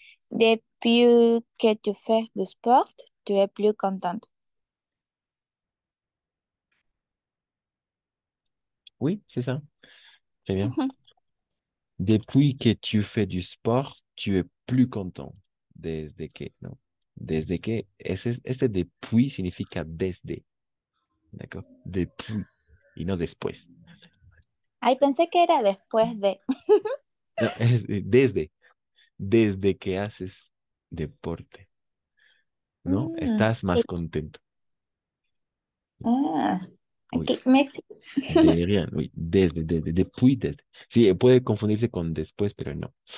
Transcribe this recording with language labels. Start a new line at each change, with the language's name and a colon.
French: Depuis que tu fais du sport, tu es plus contente. oui, c'est ça. Très bien. Depuis que tu fais du sport, tu es plus content.
Spanish: Desde que, ¿no? Desde que, este depuis significa desde, ¿d'accord? Depuis, y no después. Ay, pensé que era después de. No, es desde que haces deporte, ¿no? Mm, Estás más contento. ah,
French: Oui, ok, merci. de rien, oui, depuis, desde.
Spanish: Sí, puede confundirse con después, pero no.